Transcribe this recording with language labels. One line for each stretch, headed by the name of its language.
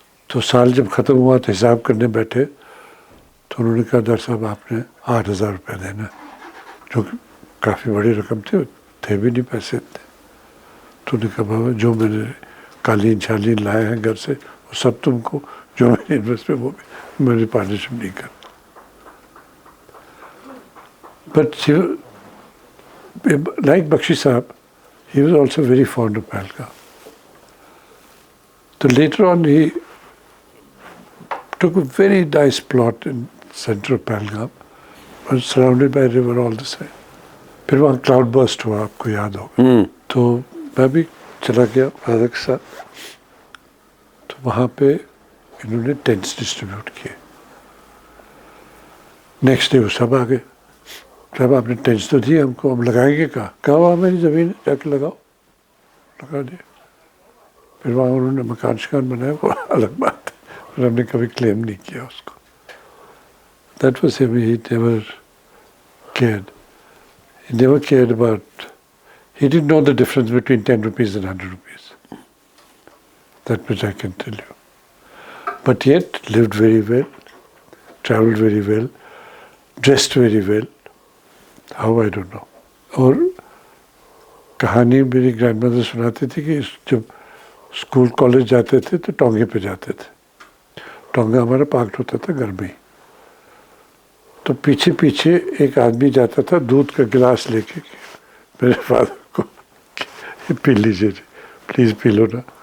Urdu: تو سال جب ختم ہوا تو حساب کرنے بیٹھے تو انہوں نے کہا ڈاکٹر صاحب آپ نے 8,000 روپے دینا, جو کہ کافی بڑی رقم تھے بھی نہیں پیسے اتنے. تو انہوں نے کہا بابا جو میں نے قالین شالین لائے ہیں گھر سے وہ سب تم کو, جو میں نے انویسٹ میں وہ بھی میری پارٹنرشپ نہیں کر.
English: But like Bakshi sahib, he was also very fond of Pahalgam. So later on he took a very nice plot in center of Pahalgam, was surrounded by river all the same.
Urdu: پھر وہاں کلاؤڈ برسٹ ہوا, آپ کو یاد ہوگا. تو میں بھی چلا گیا فادر کے ساتھ. تو وہاں پہ انہوں نے ٹینٹس ڈسٹریبیوٹ کیے. نیکسٹ ڈے وہ سب آ گئے. صاحب آپ نے ٹینٹس تو دی ہم کو, ہم لگائیں گے کہاں وہاں میری زمین ہے, جا کے لگاؤ. لگا دیا. پھر وہاں انہوں نے مکان شکان بنایا, وہ الگ بات ہے, اور ہم نے کبھی کلیم نہیں کیا اس کو.
English: That was him, he never cared. He never cared about, he didn't know the difference between 10 rupees and 100 rupees. That much I can tell you. But yet lived very well, traveled very well, dressed very well. How I don't know.
Urdu: اور کہانی میری grand mother سناتی تھی کہ جب school college جاتے تھے تو ٹونگے پہ جاتے تھے. ٹونگا ہمارا پارکڈ ہوتا تھا گھر میں ہی. تو پیچھے پیچھے ایک آدمی جاتا تھا دودھ کا گلاس لے کے میرے فادر کو, پی لیجیے جی پلیز پی لو نا.